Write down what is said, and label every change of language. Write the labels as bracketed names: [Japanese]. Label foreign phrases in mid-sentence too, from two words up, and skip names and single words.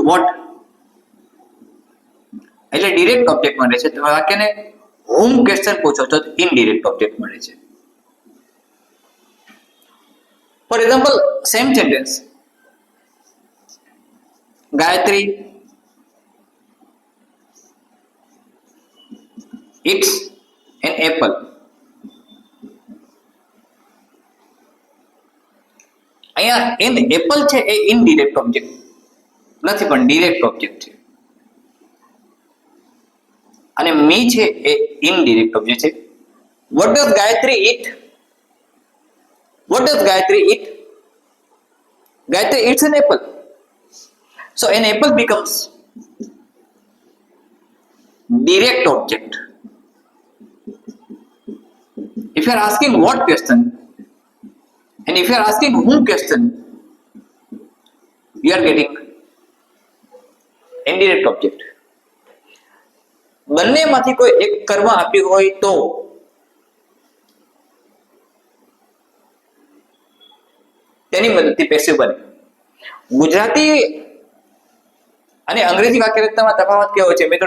[Gujarati] વોટ એટલે [English] direct object [Gujarati] મળે છે. તમે વાક્યને [English] home question [Gujarati] પૂછો છો તો [English] indirect object [Gujarati] મળે છે. [English] For example, same sentence, ગાયત્રી eats an apple. [Gujarati] અહીંયા [English] an apple [Gujarati] છે એ [English] indirect object [Gujarati] નથી પણ [English] direct object [Gujarati] છે, અને મી છે એ [English] indirect object [Gujarati] છે. [English] What does Gayatri eat? What does Gayatri eat? Gayatri eats an apple. So an apple becomes direct object. If you are asking what question and if you are asking whom question, you are getting indirect object. [Gujarati] બંનેમાંથી કોઈ એક કર્મ આપ્યું હોય તો તેની મદદથી પેસિવ બને. ગુજરાતી અને અંગ્રેજી વાક્યરચનામાં તફાવત કેવો છે મિત્રો?